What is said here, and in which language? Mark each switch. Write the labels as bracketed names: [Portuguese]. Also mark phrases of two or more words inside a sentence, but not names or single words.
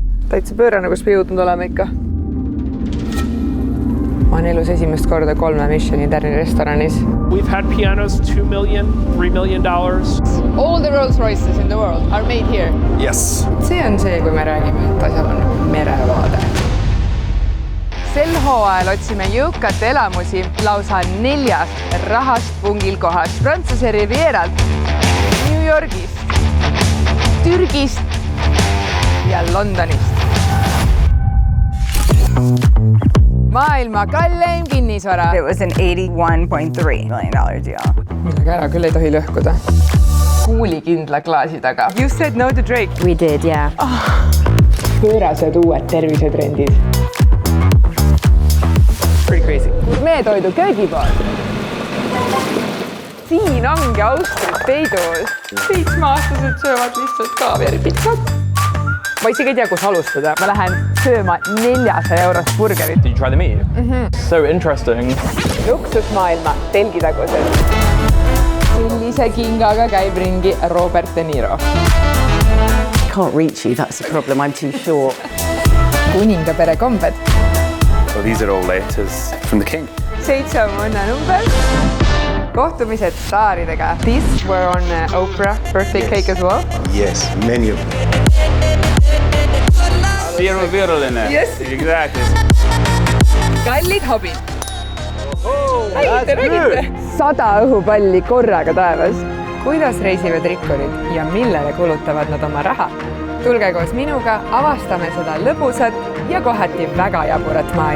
[Estonian] Täitsa pöörane, kus me jõudnud oleme ikka. Ma olen elus esimest korda 3 Michelin-tärni restoranis. [English] We've had pianos $2 million, $3 million. All the Rolls Royces in the world are made here. Yes. [Estonian] See on see, kui me räägime, et asjal on merevaade. Sel hooajal otsime jõukate elamusi lausa 4 rahast pungil kohast Prantsuse Rivieralt, New Yorgist, Türgist ja Londonist. Maailma kalleim kinnisvara. [English] It was an $81.3 million deal. [Estonian] Millega ära küll ei tohi lõhkuda. Kuulikindla klaasi taga. [English] You said no to Drake. We did, yeah. [Estonian] Pöörased uued tervisetrendid. [English] Pretty crazy. [Estonian] Meetoidu köögipood. Siin ongi Austria peidus. 7-aastased söövad lihtsalt kaaveripitsat. Ma isegi ei tea, kus alustada. Ma lähen sööma 400 eurost burgerit. [English] Did you try the meat? So interesting. [Estonian] Luksusmaailma telgitagused. Sellise kingaga käib ringi Robert De Niro. [English] Can't reach you, that's the problem, I'm too short. [Estonian] Kuningapere kombed. [English] Well, these are all letters from the king. [Estonian] 7 on õnnenumber. Kohtumised staaridega. [English] These were on Oprah birthday cake as well. Yes, many of them. [Estonian] Viruline. [English] Yes. Exactly. [Estonian] Kallid hobid. Räägite. 100 õhupalli korraga taevas. Kuidas reisivad rikkurid ja millele kulutavad nad oma raha? Tulge koos minuga, avastame seda lõbusat ja kohati väga jaburat maailma.